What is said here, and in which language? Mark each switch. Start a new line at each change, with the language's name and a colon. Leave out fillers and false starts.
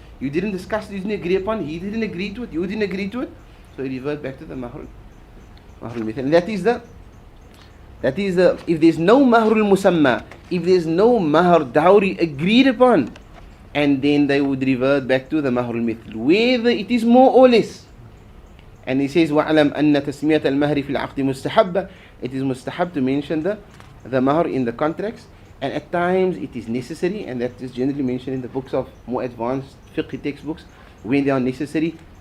English: You didn't discuss it. You didn't agree upon it. He didn't agree to it. You didn't agree to it. So you revert back to the Mahrul Mithl. And that is the, if there's no Mahrul Musamma, if there's no Mahr dowry agreed upon, and then they would revert back to the Mahrul Mithl, whether it is more or less. And he says,
Arabic: وَعْلَمْ أَنَّ تَسْمِيَةَ الْمَهْرِ فِي الْعَقْدِ مُسْتَحَبَّ.
English: It is mustahab to mention the mahr in the contracts, and at times it is necessary, and that is generally mentioned in the books of more advanced fiqh textbooks, when they are necessary.